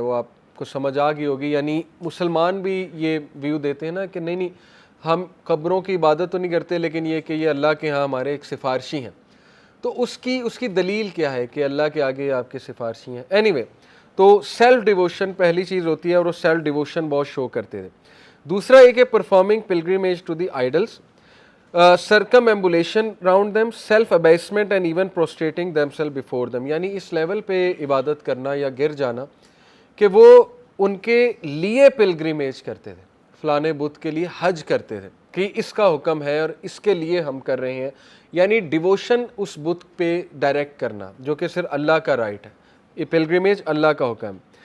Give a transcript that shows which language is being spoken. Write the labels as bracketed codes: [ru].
[ur] وہ آپ کو سمجھ آ گئی ہوگی, یعنی مسلمان بھی یہ ویو دیتے ہیں نا کہ نہیں ہم قبروں کی عبادت تو نہیں کرتے, لیکن یہ کہ یہ اللہ کے ہاں ہمارے ایک سفارشی ہیں. تو اس کی دلیل کیا ہے کہ اللہ کے آگے آپ کے سفارشی ہیں. اینی وے, تو سیلف ڈیووشن پہلی چیز ہوتی ہے, اور وہ سیلف ڈیووشن بہت شو کرتے تھے. دوسرا ایک ہے [en] Performing pilgrimage to the idols, circumambulation round them, self abasement and even prostrating themselves before them. [ur] یعنی اس لیول پہ عبادت کرنا یا گر جانا کہ وہ ان کے لیے پلگریمیج کرتے تھے, فلانے بت کے لیے حج کرتے تھے کہ اس کا حکم ہے اور اس کے لیے ہم کر رہے ہیں. یعنی ڈیووشن اس بت پہ ڈائریکٹ کرنا جو کہ صرف اللہ کا رائٹ ہے, یہ پلگریمیج اللہ کا حکم.